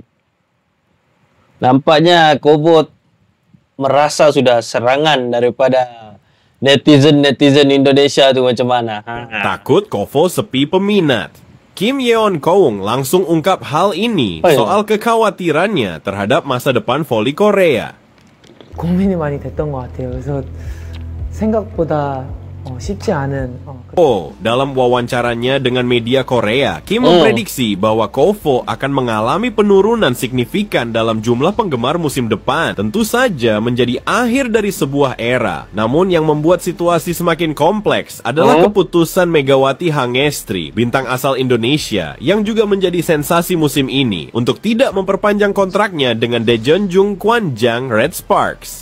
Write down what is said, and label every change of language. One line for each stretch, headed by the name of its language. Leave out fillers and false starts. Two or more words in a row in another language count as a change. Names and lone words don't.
Indonesian: Nampaknya Kobo merasa sudah serangan daripada netizen Indonesia tuh macam mana? Takut Kovo sepi peminat. Kim Yeon Koung langsung ungkap hal ini soal kekhawatirannya terhadap masa depan voli Korea.
Korean: 고민이 많이 됐던 것 같아요. 그래서 생각보다 쉽지 않은.
Indonesian: Dalam wawancaranya dengan media Korea, Kim memprediksi bahwa Kovo akan mengalami penurunan signifikan dalam jumlah penggemar musim depan. Tentu saja menjadi akhir dari sebuah era. Namun yang membuat situasi semakin kompleks adalah keputusan Megawati Hangestri, bintang asal Indonesia, yang juga menjadi sensasi musim ini, untuk tidak memperpanjang kontraknya dengan Daejeonjung Kwanjang Red Sparks.